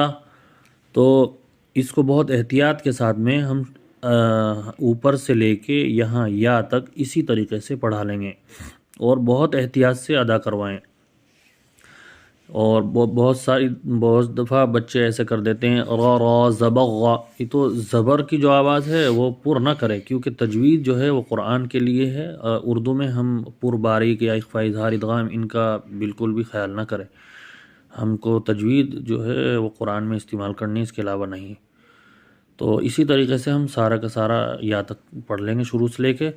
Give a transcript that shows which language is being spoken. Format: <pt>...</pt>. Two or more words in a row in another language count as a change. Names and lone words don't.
<ur>تو اس کو بہت احتیاط کے ساتھ میں ہم اوپر سے لے کے یہاں یا تک اسی طریقے سے پڑھا لیں گے اور بہت احتیاط سے ادا کروائیں. اور بہت دفعہ بچے ایسے کر دیتے ہیں را را زبغ غا. یہ تو زبر کی جو آواز ہے وہ پر نہ کرے، کیونکہ تجوید جو ہے وہ قرآن کے لیے ہے. اردو میں ہم پر باریک یا اخفاء اظہار ادغام ان کا بالکل بھی خیال نہ کریں. ہم کو تجوید جو ہے وہ قرآن میں استعمال کرنی، اس کے علاوہ نہیں. تو اسی طریقے سے ہم سارا کا سارا یا تک پڑھ لیں گے شروع سے لے کے.</ur>